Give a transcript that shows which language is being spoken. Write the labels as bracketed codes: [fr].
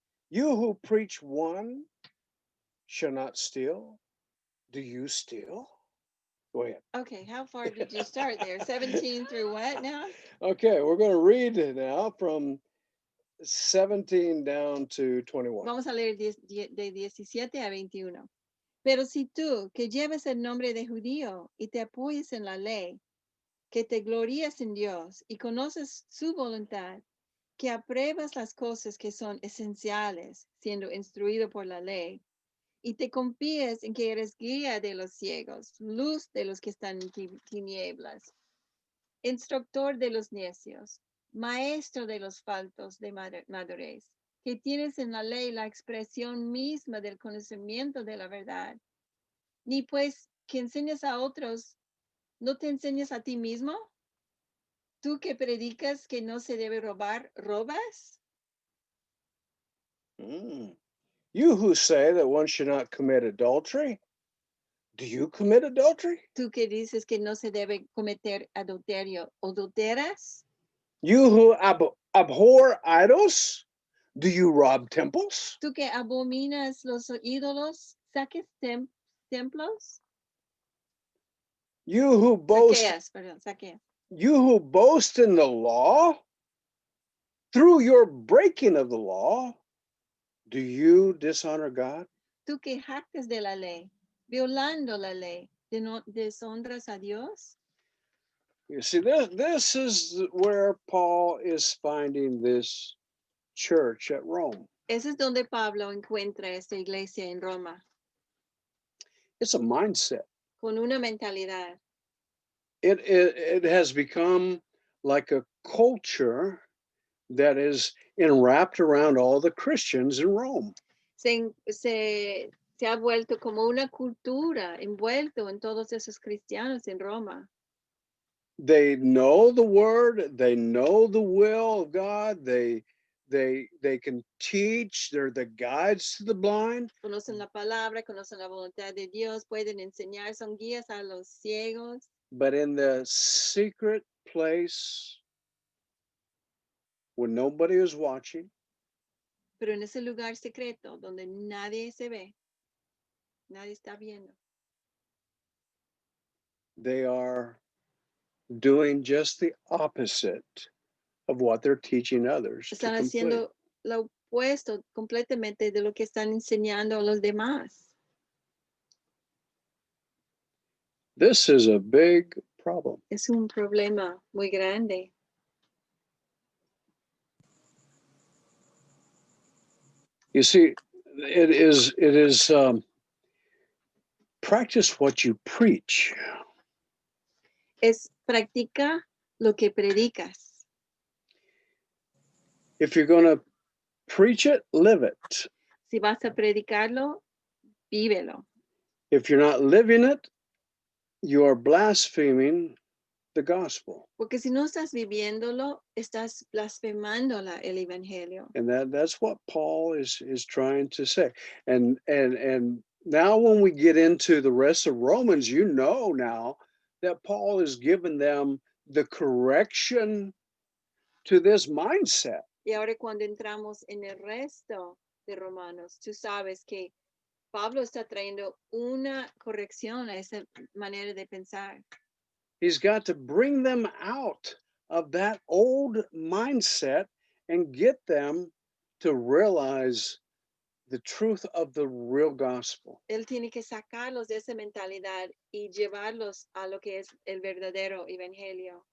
[en] You who preach one shall not steal, do you steal? Go ahead. Okay, how far did you start there? 17 through what now? Okay, we're going to read it now from 17 down to 21. [es] Vamos a leer de 17 a 21. Pero si tú, que llevas el nombre de judío y te apoyas en la ley, que te glorías en Dios y conoces su voluntad, que apruebas las cosas que son esenciales, siendo instruido por la ley, y te confías en que eres guía de los ciegos, luz de los que están en tinieblas, instructor de los necios, maestro de los faltos de madurez, que tienes en la ley la expresión misma del conocimiento de la verdad, ni pues que enseñas a otros, ¿no te enseñas a ti mismo? ¿Tú que predicas que no se debe robar, robas? [en] You who say that one should not commit adultery, do you commit adultery? [es] ¿Tú que dices que no se debe cometer adulterio, adulteras? [en] You who abhor idols, do you rob temples? [es] ¿Tú que abominas los ídolos, saques templos? [en] You who boast, [es] Saqueas, perdón, saqueas. [en] you who boast in the law, through your breaking of the law, do you dishonor God? [es] ¿Tú que jactas de la ley, violando la ley, deshonras a Dios? [en] You see, this is where Paul is finding this church at Rome. [es] Eso es donde Pablo encuentra esta iglesia en Roma, [en] It's a mindset. [es] con una mentalidad. [en] It has become like a culture that is enwrapped around all the Christians in Rome. [es] Se ha vuelto como una cultura envuelto en todos esos cristianos en Roma. [en] They know the word, they know the will of God, they can teach, they're the guides to the blind, [es] Conocen la palabra, conocen la voluntad de Dios, pueden enseñar, son guías a los ciegos, [en] but in the secret place when nobody is watching, [es] Pero en ese lugar secreto donde nadie se ve, nadie está viendo, [en] they are doing just the opposite of what they're teaching others to [es] están [en] complete. [es] haciendo lo opuesto completamente de lo que están enseñando a los demás. [en] This is a big problem. [es] Es un problema muy grande. [en] You see, it is practice what you preach. [es] Es practica lo que predicas. [en] If you're going to preach it, live it. [es] Si vas a predicarlo, vívelo. [en] If you're not living it, you are blaspheming the gospel. [es] Porque si no estás viviéndolo, estás blasfemando el evangelio. [en] And that's what Paul is trying to say. And now when we get into the rest of Romans, you know now that Paul has given them the correction to this mindset. [es] Y ahora cuando entramos en el resto de Romanos, tú sabes que Pablo está trayendo una corrección a esa manera de pensar. [en] He's got to bring them out of that old mindset and get them to realize the truth of the real gospel. [es] Él tiene que sacarlos de esa mentalidad y llevarlos a lo que es el verdadero evangelio.